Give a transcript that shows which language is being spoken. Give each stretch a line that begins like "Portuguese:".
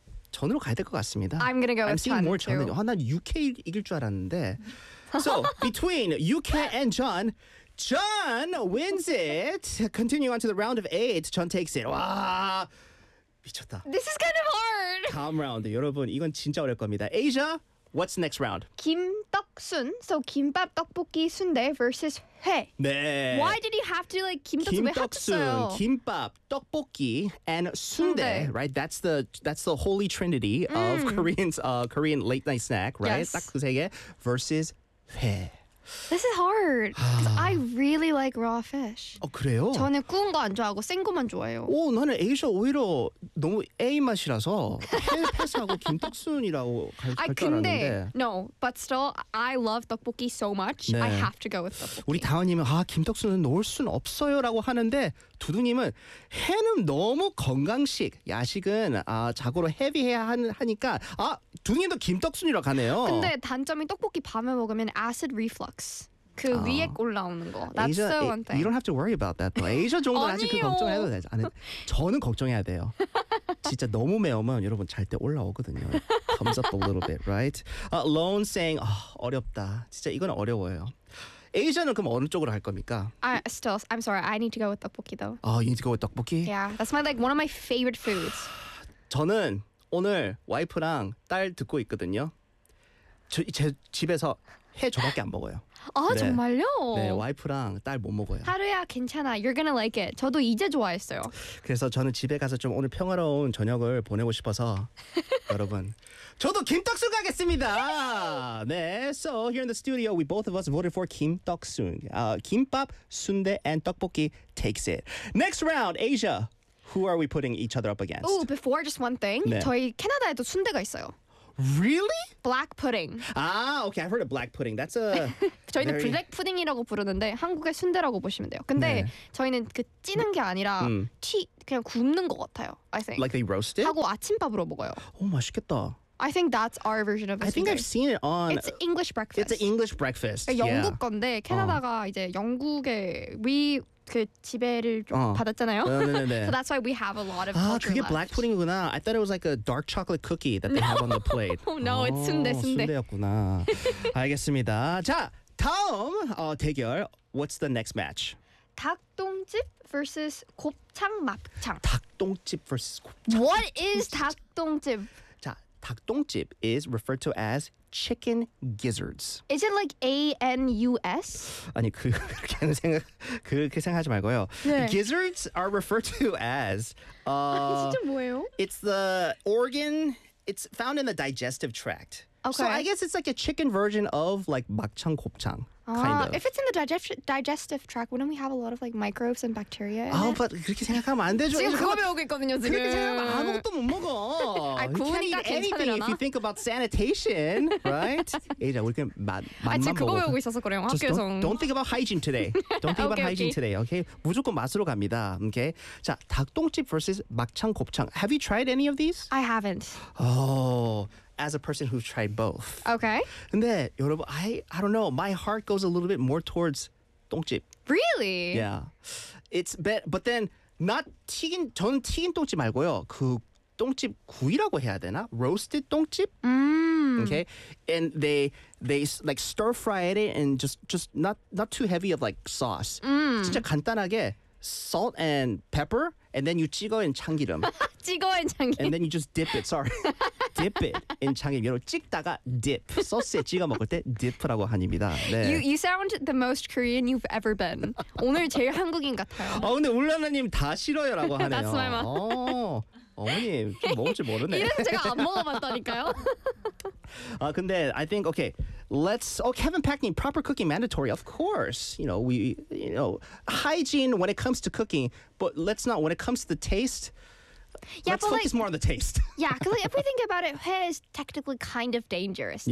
Korean: 전으로 가야 될 것 같습니다.
English: I'm gonna go with 전. I'm seeing more 전.
Korean: 아, 난 UK 이길 줄 알았는데.
English: So, between UK and 전, 전 wins it. Continue on to the round of 8. 전 takes it.
Korean: 와, 미쳤다.
English: This is kind of hard.
Korean: 다음 라운드. 여러분, 이건 진짜 어려울 겁니다.
English: Asia, what's next round? 김떡순. So, 김밥, 떡볶이, 순대 versus 회.
Korean: 네.
English: Why did he have to, like, 김떡순? 김밥, 떡볶이, and 순대, right? That's the holy trinity of Korean late night snack, right? Yes.
Korean: 딱 그 세 개 versus 회.
English: This is hard. I really like raw fish.
Korean: 어, 그래요? 저는 구운 거 안 좋아하고 생 거만 좋아해요. 오, 나는 아시아 오히려 너무 A 맛이라서 회 패스하고 김떡순이라고 갈 줄 알았는데.
English: No, but still, I love 떡볶이 so much. 네. I have to go with 떡볶이.
Korean: 우리 다은님은 아, 김떡순은 넣을 순 없어요 라고 하는데 두두님은 회는 너무 건강식. 야식은 아, 자고로 헤비해야 하니까 아, 두두님도 김떡순이라고 하네요. 근데 단점이 떡볶이 밤에 먹으면
English: acid reflux.
Korean: 그 아. 위에 올라오는 거. That's
English: Asia, the one thing. You don't have to worry about that.
Korean: 아시아 정도는 아직 그 걱정해도 되지. 아니, 저는 걱정해야 돼요. 진짜 너무 매우면 여러분 잘 때 올라오거든요.
English: Comes up a little bit, right? Lone saying,
Korean: 어렵다. 진짜 이건 어려워요. 아시아는 그럼 어느 쪽으로 할 겁니까?
English: Still, I'm sorry. I need to go with 떡볶이 though. Oh, you need to go with 떡볶이? Yeah, that's my like one of my favorite foods.
Korean: 저는 오늘 와이프랑 딸 듣고 있거든요. 제 집에서 회 저밖에 안 먹어요. 아, 네. 정말요? 네, 와이프랑 딸 못 먹어요. 하루야, 괜찮아.
English: You're gonna like it.
Korean: 저도 이제 좋아했어요. 그래서 저는 집에 가서 좀 오늘 평화로운 저녁을 보내고 싶어서 여러분, 저도 김떡순 가겠습니다!
English: 네, so here in the studio, we both of us voted for 김떡순. 김밥, 순대, and 떡볶이 takes it. Next round, Asia. Who are we putting each other up against? Oh, before just one thing. 네.
Korean: 저희 캐나다에도 순대가 있어요.
English: Really? Black pudding. Ah, okay. I've heard of black pudding. That's a
Korean: 저희는
English: very...
Korean: black pudding이라고 부르는데 한국의 순대라고 보시면 돼요. 근데 네. 저희는 그 찌는 게 아니라 튀 그냥 굽는 것 같아요.
English: I think. Like they roast it?
Korean: 하고 아침밥으로 먹어요. 오, 맛있겠다.
English: I think that's our version of it. I think I've seen it on. It's English breakfast. It's an English breakfast.
Korean: 영국 건데 캐나다가 이제 영국에 we 그 지배를 받았잖아요.
English: No, no, no, no. So that's why we have a lot of.
Korean: 아, 그게
English: left.
Korean: black pudding이구나.
English: I thought it was like a dark chocolate cookie that they no. have on the plate. No, oh, it's 순대, 순대.
Korean: 순대였구나. 알겠습니다. 자, 다음 대결.
English: What's the next match?
Korean: 닭똥집 versus 곱창 막창. 닭똥집 versus 곱창.
English: What is 닭똥집? 닭똥집 is referred to as chicken gizzards. Is it like A-N-U-S?
Korean: 아니, 그렇게 생각하지 말고요.
English: 네. Gizzards are referred to as...
Korean: 아니, 진짜 뭐예요?
English: It's the organ... It's found in the digestive tract. Okay. So I guess it's like a chicken version of like 막창, 곱창. Kind of. If it's in the digestive tract, wouldn't we have a lot of like microbes and bacteria? Oh, but
Korean: 그렇게 생각하면 안 되죠. 지금 그거 배우고 있거든요, 지금. 그렇게 생각하면 아무것도 못 먹어.
English: I couldn't eat anything if you think about sanitation, right? 에이자,
Korean: 우리 그냥 맛만 먹어. 그거 배우고 있어서 그래요, 학교에서.
English: Don't think about hygiene today. Don't think about hygiene today, okay?
Korean: 무조건 맛으로 갑니다,
English: okay? 자, 닭똥집 versus 막창, 곱창. Have you tried any of these? I haven't. Oh... As a person who's tried both. Okay. And then, 여러분, I don't know. My heart goes a little bit more towards 똥집. Really? Yeah. It's bad. But then, not 튀긴,
Korean: 저는 튀긴 똥집 말고요. 그 똥집 구이라고 해야 되나?
English: Roasted 똥집? Okay. And they like stir fry it and just not too heavy of like sauce.
Korean: 진짜 간단하게
English: salt and pepper. And then you 찍어인 참기름.
Korean: 찍어인 참기름.
English: And then you just dip it. Sorry. dip it in 참기름.
Korean: 여러분 찍다가
English: dip.
Korean: 소스에 찍어 먹을 때 dip라고 합니다. 네.
English: You sound the most Korean you've ever been.
Korean: 오늘 제일 한국인 같아요. 근데 울라나님 다 싫어요라고 하네요.
English: That's my mom.
Korean: 어머님 좀 먹을 줄 모르네. 이래서 제가 안 먹어봤다니까요. 아 근데
English: I think okay. Let's oh Kevin Packing proper cooking mandatory of course you know we you know hygiene when it comes to cooking but let's not when it comes to the taste yeah, let's focus more on the taste yeah because like, if we think about it hair is technically kind of dangerous too